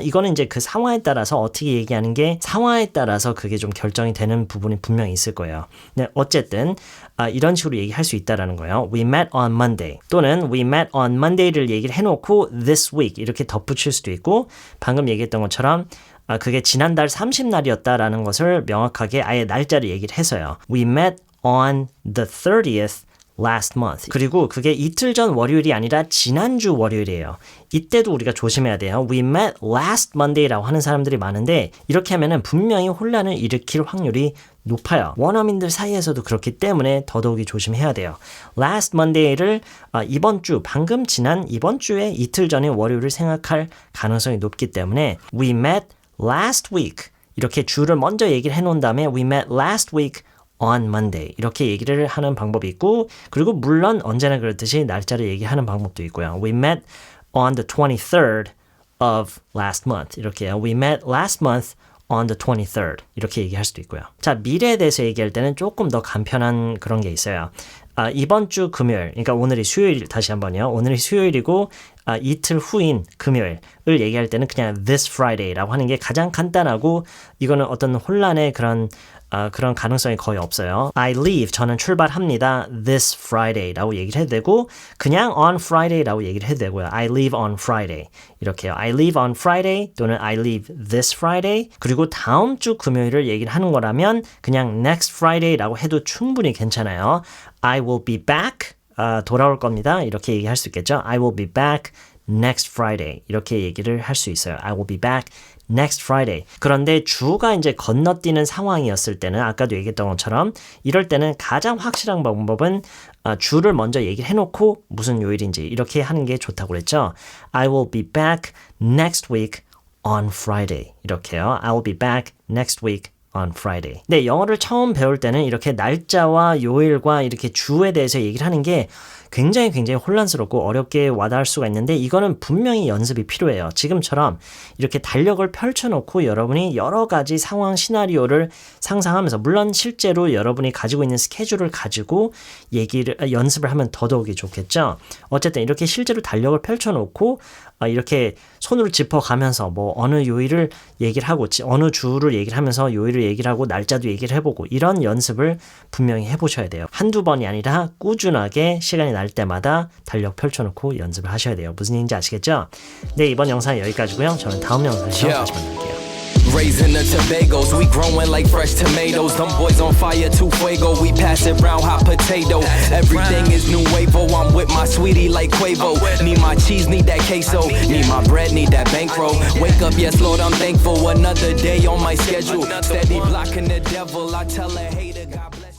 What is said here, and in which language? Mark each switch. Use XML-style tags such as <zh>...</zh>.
<ko>이거는 이제 그 상황에 따라서 어떻게 얘기하는 게 상황에 따라서 그게 좀 결정이 되는 부분이 분명히 있을 거예요. 네, 어쨌든 이런 식으로 얘기할 수 있다라는 거예요.</ko> <en>We met on Monday</en> <ko>또는</ko> <en>we met on Monday</en> <ko>를 얘기를 해놓고</ko> <en>this week</en> <ko>이렇게 덧붙일 수도 있고 방금 얘기했던 것처럼 그게 지난달 30날이었다라는 것을 명확하게 아예 날짜를 얘기를 해서요.</ko> <en>We met on the 30th last month.</en> <ko>그리고 그게 이틀 전 월요일이 아니라 지난주 월요일이에요. 이때도 우리가 조심해야 돼요.</ko> <en>We met last Monday</en> <ko>라고 하는 사람들이 많은데 이렇게 하면은 분명히 혼란을 일으킬 확률이 높아요. 원어민들 사이에서도 그렇기 때문에 더더욱이 조심해야 돼요.</ko> <en>last Monday</en> <ko>를 이번 주, 방금 지난 이번 주에 이틀 전의 월요일을 생각할 가능성이 높기 때문에</ko> <en>we met last week</en> <ko>이렇게 주를 먼저 얘기를 해놓은 다음에</ko> <en>we met last week on Monday</en> <ko>이렇게 얘기를 하는 방법이 있고 그리고 물론 언제나 그렇듯이 날짜를 얘기하는 방법도 있고요.</ko> <en>We met on the 23rd of last month</en> <ko>이렇게요.</ko> <en>We met last month on the 23rd</en> <ko>이렇게 얘기할 수도 있고요. 자, 미래에 대해서 얘기할 때는 조금 더 간편한 그런 게 있어요. 이번 주 금요일, 그러니까 오늘이 수요일 다시 한번요. 오늘이 수요일이고 이틀 후인 금요일을 얘기할 때는 그냥</ko> <en>this Friday</en> <ko>라고 하는 게 가장 간단하고 이거는 어떤 혼란의 그런 그런 가능성이 거의 없어요.</ko> <en>I leave,</en> <ko>저는 출발합니다.</ko> <en>This Friday</en> <ko>라고 얘기를 해도 되고 그냥</ko> <en>on Friday</en> <ko>라고 얘기를 해도 되고요.</ko> <en>I leave on Friday</en> <ko>이렇게요.</ko> <en>I leave on Friday</en> <ko>또는</ko> <en>I leave this Friday</en> <ko>그리고 다음 주 금요일을 얘기를 하는 거라면 그냥</ko> <en>next Friday</en> <ko>라고 해도 충분히 괜찮아요.</ko> <en>I will be back</en> <ko>돌아올 겁니다. 이렇게 얘기할 수 있겠죠.</ko> <en>I will be back next Friday</en> <ko>이렇게 얘기를 할 수 있어요.</ko> <en>I will be back next Friday.</en> <ko>그런데 주가 이제 건너뛰는 상황이었을 때는 아까도 얘기했던 것처럼 이럴 때는 가장 확실한 방법은 주를 먼저 얘기를 해놓고 무슨 요일인지 이렇게 하는 게 좋다고 그랬죠.</ko> <en>I will be back next week on Friday</en> <ko>이렇게요.</ko> <en>I will be back next week on Friday.</en> <ko>네, 영어를 처음 배울 때는 이렇게 날짜와 요일과 이렇게 주에 대해서 얘기를 하는 게 굉장히 혼란스럽고 어렵게 와닿을 수가 있는데 이거는 분명히 연습이 필요해요. 지금처럼 이렇게 달력을 펼쳐놓고 여러분이 여러 가지 상황 시나리오를 상상하면서 물론 실제로 여러분이 가지고 있는 스케줄을 가지고 연습을 하면 더더욱이 좋겠죠. 어쨌든 이렇게 실제로 달력을 펼쳐놓고 이렇게 손으로 짚어가면서 뭐 어느 요일을 얘기를 하고 어느 주를 얘기를 하면서 요일을 얘기를 하고 날짜도 얘기를 해보고 이런 연습을 분명히 해보셔야 돼요. 한두 번이 아니라 꾸준하게 시간이 날 때마다 달력 펼쳐놓고 연습을 하셔야 돼요. 무슨 얘기인지 아시겠죠? 네, 이번 영상은 여기까지고요. 저는 다음 영상에서 다시 만날게요.</ko> <en>Raising the Tobagos, we growing like fresh tomatoes. Them boys on fire, too fuego. We pass it round hot potato. Everything is new wavo. I'm with my sweetie like Quavo. Need my cheese, need that queso. Need my bread, need that bankroll. Wake up, yes, Lord, I'm thankful. Another day on my schedule. Steady blocking the devil. I tell a hater, God bless.</en>